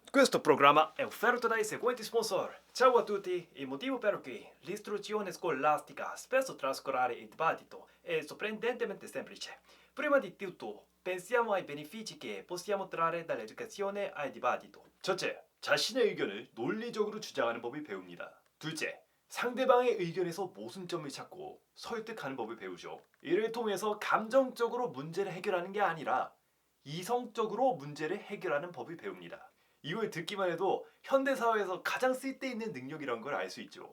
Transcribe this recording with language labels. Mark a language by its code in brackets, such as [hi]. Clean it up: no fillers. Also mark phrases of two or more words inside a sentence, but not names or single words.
[it] Questo programma è offerto dai seguenti sponsor. Ciao a tutti, il motivo per cui l'istruzione scolastica spesso trascorre il dibattito è sorprendentemente semplice. Prima di tutto, pensiamo ai benefici che possiamo trarre dall'educazione al dibattito. [ko] 첫째, 자신의 의견을 논리적으로 주장하는 법을 배웁니다. 둘째, 상대방의 의견에서 모순점을 찾고 설득하는 법을 배우죠. 이를 통해서 감정적으로 문제를 해결하는 게 아니라 이성적으로 문제를 해결하는 법을 배웁니다. 이걸 듣기만 해도 현대사회에서 가장 쓸데있는 능력이란 걸 알 수 있죠.